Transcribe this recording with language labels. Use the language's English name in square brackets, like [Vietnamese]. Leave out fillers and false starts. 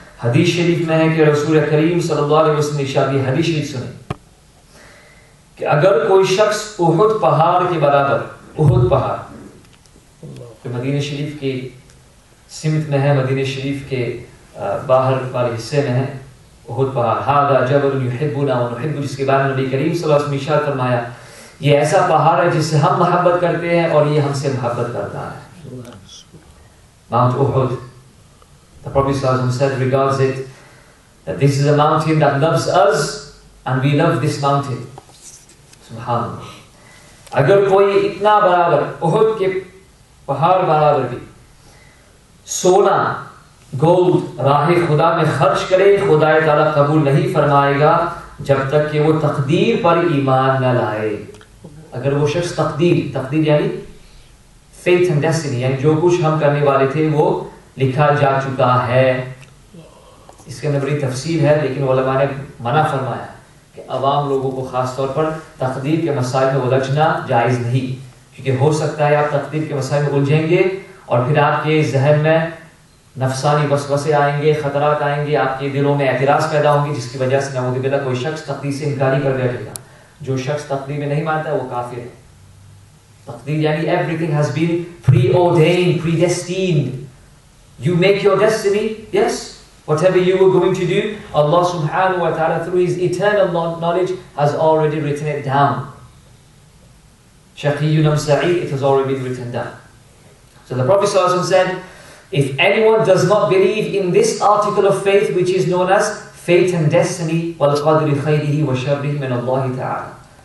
[Hindi] Hadith Sharif में है कि रसूल करीम सल्लल्लाहु अलैहि वसल्लम ने इरशाद, हदीस शरीफ सुने कि अगर कोई शख्स उहुद पहाड़ के बराबर, उहुद पहाड़ जो मदीना शरीफ के सिमत में है, मदीना शरीफ के बाहर वाले हिस्से में है, उहुद पहाड़, [Arabic] हादा जबल युहिब्बुना व नुहिब्बु, [Hindi] जिसके बारे में नबी करीम सल्लल्लाहु अलैहि वसल्लम ने इरशाद फरमाया, ये ऐसा पहाड़ है जिससे हम मोहब्बत करते हैं और ये हमसे मोहब्बत करता है. [English] Mount Uhud. The Prophet ﷺ said regards it that this is a mountain that loves us and we love this mountain. [Arabic] Subhanallah. [Hindi] अगर कोई इतना बराबर उहुद के पहाड़ बराबर भी सोना, गोल्ड राह खुदा में खर्च करे, खुदा ताला कबूल नहीं फरमाएगा जब तक कि वो तकदीर पर ईमान न लाए. अगर वो शख्स तकदीर यानी [English] faith and destiny, [Hindi] यानी जो कुछ हम करने वाले थे वो लिखा जा चुका है. इसके अंदर बड़ी तफसील है, लेकिन उलमा ने मना फरमाया कि अवाम लोगों को खास तौर पर तकदीर के मसाइल में उलझना जायज़ नहीं, क्योंकि हो सकता है आप तकदीर के मसाइल में उलझेंगे और फिर आपके जहन में नफसानी वसवसे आएंगे, खतरात आएंगे, आपके दिलों में एतराज़ पैदा होंगे, जिसकी वजह से नऊज़ुबिल्लाह कोई शख्स तकदीर से इनकारी कर बैठेगा. जो शख्स तकदीर में नहीं मानता है वो काफिर है. तकदीर यानी [English] everything has been preordained, predestined. You make your destiny, yes. Whatever you were going to do, Allah subhanahu wa ta'ala through His eternal knowledge has already written it down. [Arabic] Shaqiyyun am sa'id, [English] it has already been written down. So the Prophet ﷺ said, if anyone does not believe in this article of faith, which is known as fate and destiny, [Arabic] Al-Qadiri khayrihi wa sharrihi min Allah ta'ala.